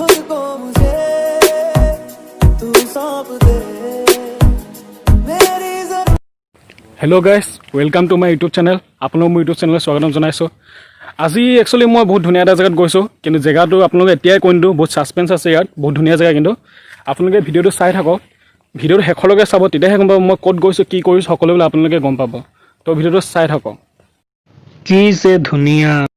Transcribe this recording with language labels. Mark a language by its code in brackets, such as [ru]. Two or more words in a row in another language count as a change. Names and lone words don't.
[hi] को मुझे तू सौंप दे मेरी जरूरत। [en] Hello guys, welcome to my YouTube channel. [as] আপোনালোক মোৰ [en] YouTube channel [as] স্বাগতম জনাইছোঁ। আজি একচুৱেলি মই বহুত ধুনীয়া এটা জেগাত গৈছোঁ, কিন্তু জেগাটো আপোনালোকে এতিয়াই কৈ নিদিওঁ, বহুত ছাছপেন্স আছে ইয়াত, বহুত ধুনীয়া জেগা। কিন্তু আপোনালোকে ভিডিঅ'টো চাই থাকক, ভিডিঅ'টো শেষলৈকে চাব, তেতিয়াহে গম পাব মই ক'ত গৈছোঁ, কি কৰিছোঁ, সকলোবিলাক আপোনালোকে গম পাব। তো ভিডিঅ'টো চাই থাকক। কি যে ধুনীয়া।